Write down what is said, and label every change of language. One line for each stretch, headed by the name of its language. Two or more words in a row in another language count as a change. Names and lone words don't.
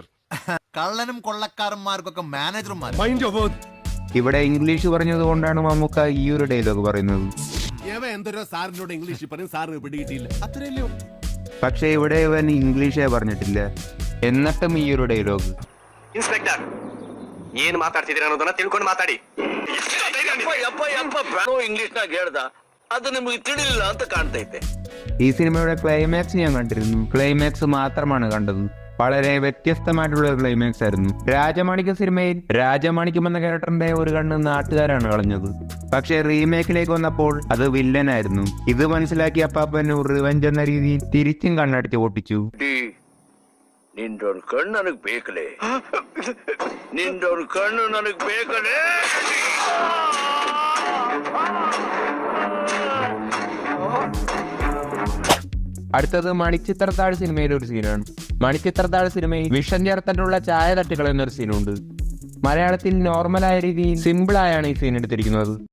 Malayalam: കള്ളനും കൊള്ളക്കാരന്മാർക്കൊക്കെ മാനേജർമാർ.
English: Mind your word.
Malayalam: ഇവിടെ ഇംഗ്ലീഷ് പറഞ്ഞത് കൊണ്ടാണ് മമ്മൂക്ക ഈ ഒരു ഡയലോഗ് പറയുന്നത്. എന്തൊരു സാറിനോട് ഇംഗ്ലീഷ് പറയും, സാറിന് പിടികിട്ടിയില്ല. അത്രയല്ലോ. പക്ഷെ ഇവിടെ ഇവൻ ഇംഗ്ലീഷേ പറഞ്ഞിട്ടില്ല, എന്നിട്ടും ഈ ഒരു ഡയലോഗ്.
Kannada: ಇನ್ಸ್ಪೆಕ್ಟರ್ ಏನ್ ಮಾತಾಡ್ತಿದ್ದೀರ ಅನ್ನೋದನ್ನ ತಿಳ್ಕೊಂಡು ಮಾತಾಡಿ. ಇಂಗ್ಲಿಷ್ನಾಗ ಹೇಳ್ದ ಅದು ನಿಮಗೆ ತಿಳಿಲಿಲ್ಲ ಅಂತ ಕಾಣ್ತೈತೆ.
Malayalam: ഈ സിനിമയുടെ ക്ലൈമാക്സ് ഞാൻ കണ്ടിരുന്നു. ക്ലൈമാക്സ് മാത്രമാണ് കണ്ടത്. വളരെ വ്യത്യസ്തമായിട്ടുള്ള ക്ലൈമാക്സ് ആയിരുന്നു. രാജമാണിക്യം സിനിമയിൽ രാജമാണിക്യം എന്ന ക്യാരക്ടറിന്റെ ഒരു കണ്ണ് നാട്ടുകാരാണ് കളഞ്ഞത്. പക്ഷെ റീമേക്കിലേക്ക് വന്നപ്പോൾ അത് വില്ലനായിരുന്നു. ഇത് മനസ്സിലാക്കിയ അപ്പാപ്പൻ റിവെഞ്ച് എന്ന രീതിയിൽ തിരിച്ചും കണ്ണടിച്ച് പൊട്ടിച്ചു.
Kannada: ನಿಂದೊಂದು ಕಣ್ಣು ನನಗ್ ಬೇಕಲೇ, ನಿಂದೊಂದು ಕಣ್ಣು ನನಗ್ ಬೇಕಲೇ.
Malayalam: അടുത്തത് മണിച്ചിത്രത്താഴ് സിനിമയിലെ ഒരു സീനാണ്. മണിച്ചിത്രത്താഴ് സിനിമയിൽ വിഷം ചേർത്തിട്ടുള്ള ചായ തട്ടുകൾ എന്നൊരു സീനുണ്ട്. മലയാളത്തിൽ നോർമലായ രീതിയിൽ സിമ്പിളായാണ് ഈ സീൻ എടുത്തിരിക്കുന്നത്.